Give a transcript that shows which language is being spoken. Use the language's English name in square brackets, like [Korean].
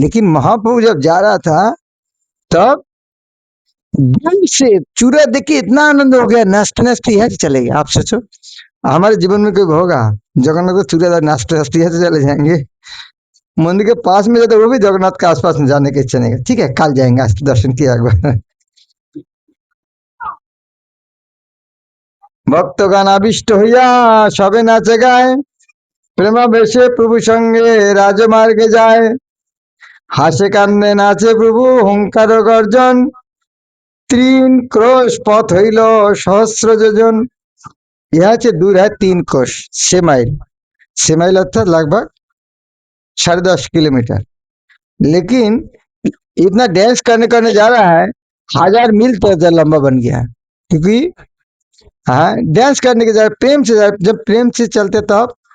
[Hindi] लेकिन महाप्रभु जब जा रहा था, तब दूर से चूड़ा देख के इतना आनंद हो गया, नाचते नाचते यहाँ से चले गए। आप सोचो हमारे जीवन में कोई होगा जगन्नाथ को चूड़ा नाचते नाचते यहाँ से चले जाएंगे, मंदिर के पास में जाते वो भी जगन्नाथ के आसपास में जाने की इच्छा नहीं है। ठीक है, कल जाएंगे, आज तो दर्शन किया एक बार। [Bangla] भक्तगण आविष्ट হইয়া সবে নাচে গায়, প্রেমাবেশে প্রভু সঙ্গে রাজমার্গে যায়, হাসে কান্দে নাচে প্রভু হুঙ্কার গর্জন, तीन क्रोश पथ हईल सहस्र योजन। [Hindi] यहाँ से दूर है 3 कोश, 6 माइल, 6 माइल अर्थात लगभग 10.5 किलोमीटर। लेकिन इतना डांस करने करने जा रहा है, 1000 मील तो लंबा बन गया है, क्योंकि हाँ डांस करने के जा प्रेम से जब प्रेम से चलते तब